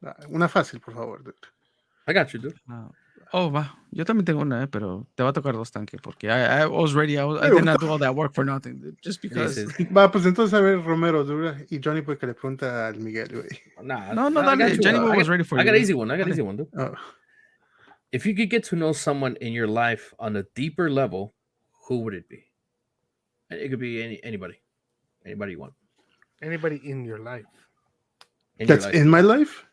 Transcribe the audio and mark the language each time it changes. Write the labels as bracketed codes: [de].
[es] Una fácil, por favor, dude. [en] I got you, dude. [es] Va. Yo también tengo una, pero te va a tocar 2 tanques porque [en] I was ready. I did not do all that work for nothing, dude, just because. [es] Va, pues entonces a ver, Romero, dude, y Johnny, pues que le pregunta al Miguel, güey. No, dale. [en] Johnny was ready for you. I got an easy one. Dude. Oh. If you could get to know someone in your life on a deeper level, who would it be? It could be anybody you want. Anybody in your life? That's in my life?